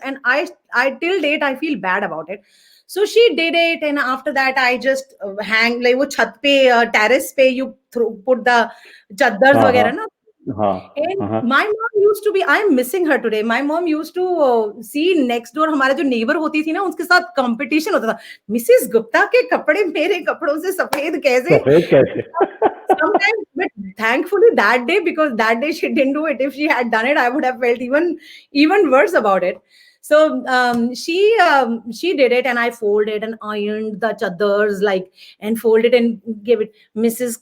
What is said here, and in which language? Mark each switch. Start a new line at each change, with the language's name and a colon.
English: And I till date I feel bad about it. So she did it, and after that I just hang like वो छत पे terrace पे you put the chaddars वगैरह ना. And my mom used to be, I'm missing her today. My mom used to see next door,
Hindi: हमारा जो neighbor होती थी ना, उसके साथ competition होता था.
English: Mrs.
Hindi: Gupta के कपड़े मेरे कपड़ों से सफेद कैसे?
English: Sometimes, but thankfully that day, because that day she didn't do it. If she had done it, I would have felt even worse about it. So she did it, and I folded and ironed the chaddars, like, and folded and gave it. "Mrs.